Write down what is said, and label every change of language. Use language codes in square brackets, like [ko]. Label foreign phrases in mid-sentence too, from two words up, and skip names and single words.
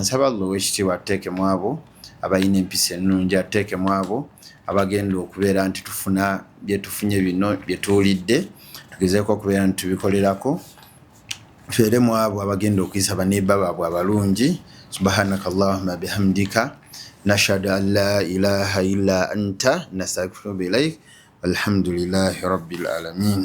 [lg] Nsaba Allah ow'ekitiibwa atuteekemu abo abalina empisa ennungi, atuteekemu abo abagenda okubeera nti tufuna bye tufunye bino bye tuwulidde tugezeeko okubeera nti tubikolerako, tubeeremu abo abagenda okuyisa baneighbor baabwe abalungi. [ar] سبحانك اللهم وبحمدك نشهد أن لا إله إلا أنت نستغفرك وأتوب إليك، والحمد لله رب العالمين.